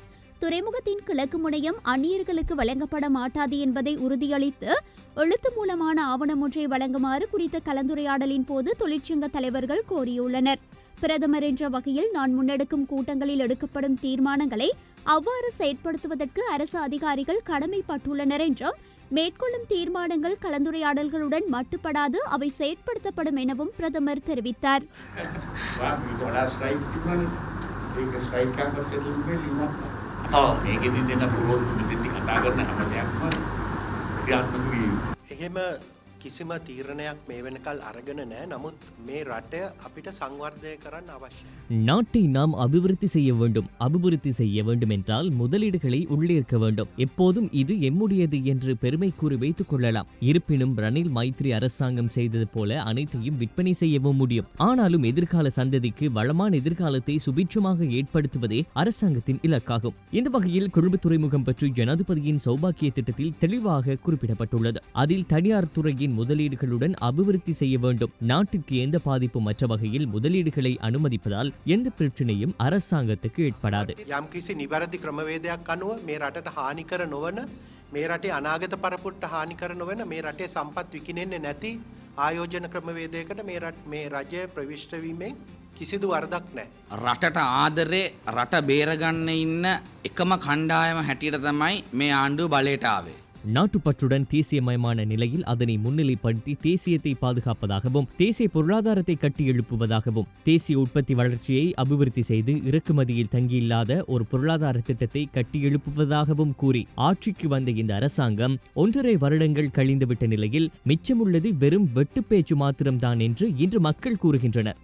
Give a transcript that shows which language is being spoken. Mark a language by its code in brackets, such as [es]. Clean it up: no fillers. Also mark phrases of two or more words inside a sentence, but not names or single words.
[ta] துறைமுகத்தின் கிழக்கு முனையம் அந்நியர்களுக்கு வழங்கப்பட மாட்டாது என்பதை உறுதியளித்து எழுத்து மூலமான ஆவணம் ஒன்றை வழங்குமாறு குறித்த கலந்துரையாடலின் போது தொழிற்சங்க தலைவர்கள் கோரியுள்ளனர். பிரதமர் என்ற வகையில் நான் முன்னெடுக்கும் கூட்டங்களில் எடுக்கப்படும் தீர்மானங்களை அவ்வாறு செயற்படுத்துவதற்கு அரசு அதிகாரிகள் கடமைப்பட்டுள்ளனர் என்றும், மேற்கொள்ளும் தீர்மானங்கள் கலந்துரையாடல்களுடன் மட்டுப்படாது அவை செயற்படுத்தப்படும் எனவும் பிரதமர் தெரிவித்தார். [si] මේකෙදි දෙන පුරෝධ විදිහට කතා කරන හැම දෙයක්ම ක්‍රියාත්මක වී එහෙම කිසිම තීරණයක් මේ වෙනකල් අරගෙන නැහැ. නමුත් මේ රට අපිට සංවර්ධනය කරන්න අවශ්‍යයි. [ta] நாட்டை நாம் அபிவிருத்தி செய்ய வேண்டும் என்றால் முதலீடுகளை உள்ளீர்க்க வேண்டும். எப்போதும் இது எம்முடையது என்று பெருமை கூறி வைத்துக் கொள்ளலாம். இருப்பினும் ரணில் மைத்ரி அரசாங்கம் செய்தது போல அனைத்தையும் விற்பனை செய்யவும் முடியும். ஆனாலும் எதிர்கால சந்ததிக்கு வளமான எதிர்காலத்தை சுபிட்சமாக ஏற்படுத்துவதே அரசாங்கத்தின் இலக்காகும். இந்த வகையில் கொழும்பு துறைமுகம் பற்றி ஜனாதிபதியின் சௌபாக்கிய திட்டத்தில் தெளிவாக குறிப்பிடப்பட்டுள்ளது. அதில் தனியார் துறையின் முதலீடுகளுடன் அபிவிருத்தி செய்ய வேண்டும். நாட்டிற்கு எந்த பாதிப்பும் மற்ற வகையில் முதலீடுகளை அனுமதிப்பதால் எந்த பிரச்சனையும் அரசாங்கத்துக்கு ஏற்படாது. [si] යම්කිසි නිවැරදි ක්‍රමවේදයක් අනුව මේ රටට හානි කර නොවන, මේ රටේ අනාගත පරපුරට හානි කර නොවන, මේ රටේ සම්පත් විකිනෙන්නේ නැති ආයෝජන ක්‍රමවේදයකට මේ රජය ප්‍රවිෂ්ඨ වීමෙන් කිසිදු වරදක් නැහැ. රටට ආදරේ රට බේරගන්න ඉන්න එකම කණ්ඩායම හැටියට තමයි මේ ආණ්ඩුව බලයට ආවේ. [ta] நாட்டுப்பற்றுடன் தேசியமயமான நிலையில் அதனை முன்னிலைப்படுத்தி தேசியத்தை பாதுகாப்பதாகவும் தேசிய பொருளாதாரத்தை கட்டியெழுப்புவதாகவும் தேசிய உற்பத்தி வளர்ச்சியை அபிவிருத்தி செய்து இறக்குமதியில் தங்கியில்லாத ஒரு பொருளாதார திட்டத்தை கட்டியெழுப்புவதாகவும் கூறி ஆட்சிக்கு வந்த இந்த அரசாங்கம் 1.5 வருடங்கள் கழிந்துவிட்ட நிலையில் மிச்சமுள்ளது வெறும் வெட்டுப்பேச்சு மாத்திரம்தான் என்று இன்று மக்கள் கூறுகின்றனர்.